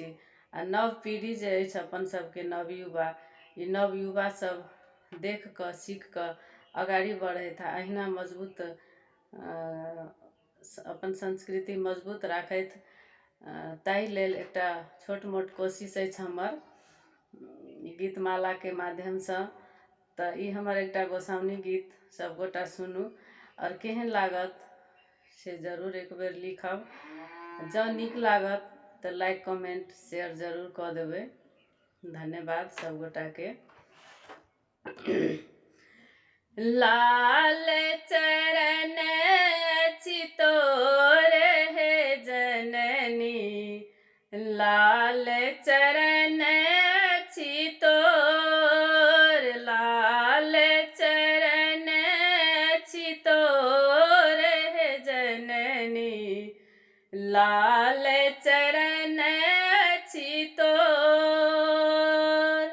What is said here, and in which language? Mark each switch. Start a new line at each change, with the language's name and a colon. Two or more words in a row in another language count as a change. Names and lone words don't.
Maithili: आ नव पीढ़ी जे अछि अपन सबके नवयुवा, ई नवयुवा सब देख कऽ सीख कऽ अगाड़ी बढ़ैत आ अहिना मजबूत अपन संस्कृति मजबूत राखैत, ताहि लेल एकटा छोट मोट कोशिश अछि हमर गीतमाला के माध्यम से। तऽ ई हमर एकटा गोसाउनी गीत सब गोटा सुनू और केहन लागत से जरूर एक बेर लिखब। जँ नीक लागत तऽ
English: like comment share
Maithili: जरूर कऽ देबै। धन्यवाद सब गोटा के। लाल चरण चितोर हे जननी, लाल चरण चितोर, लाल चरण चितोर हे जननी, लाल चरण चितोर।